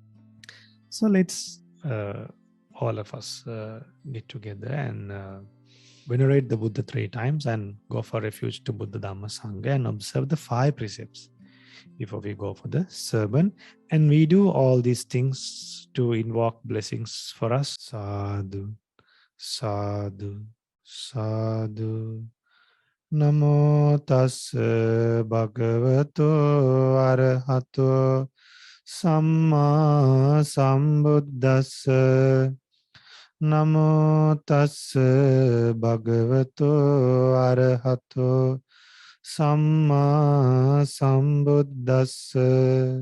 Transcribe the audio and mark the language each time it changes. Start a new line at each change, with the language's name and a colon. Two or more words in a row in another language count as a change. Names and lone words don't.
English: So let's all of us get together and venerate the Buddha 3 times and go for refuge to Buddha Dhamma Sangha and observe the 5 precepts before we go for the sermon. And we do all these things to invoke blessings for us.
Pali: Sadhu, sadhu, sadhu. Namo tassa bhagavato arahato samma sambuddhassa. Namo tassa bhagavato arahato samma sambuddhassa.